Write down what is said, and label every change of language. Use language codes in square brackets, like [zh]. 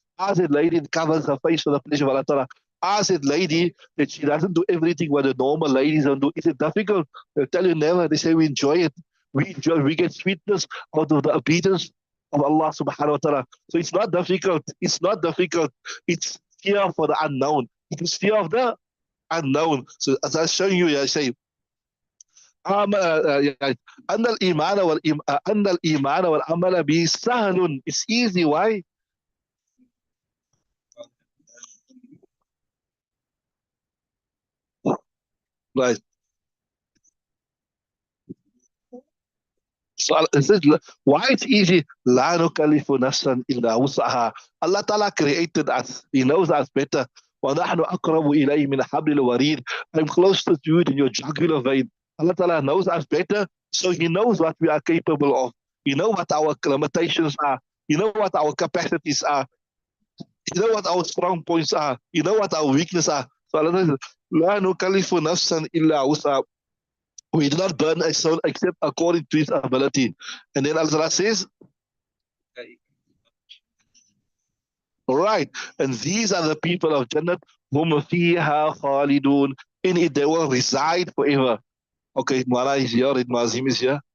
[en] Ask a lady that covers her face for the pleasure of Allah ta'ala. Ask a lady that she doesn't do everything what the normal ladies don't do. Is it difficult? They'll tell you never. They say we enjoy it. We enjoy, we get sweetness out of the obedience of Allah subhanahu wa ta'ala. So it's not difficult. It's not difficult. It's fear for the unknown. It is fear of the unknown. So as I show you, I say, [ar] يعني أن الإيمان أن الإيمان والعمل به سهل. [en] It's easy. Why? Right. So it says, why it's easy? [ar] لا نكلف نفسا إلا وسعها. [en] Allah Ta'ala created us. He knows us better. [ar] ونحن أقرب إليه من حبل الوريد. [en] I'm closer to you than your jugular vein. Allah Ta'ala knows us better, so He knows what we are capable of. You know what our limitations are. You know what our capacities are. You know what our strong points are. You know what our weaknesses are. So Allah says, [ar] لا نكلف نفسا إلا وسعها. [en] We do not burn a soul except according to its ability. And then Allah says, all right, and these are the people of Jannat, whom fiha khalidun. In it they will reside forever. Okay, Mara is here, and Mazim is here.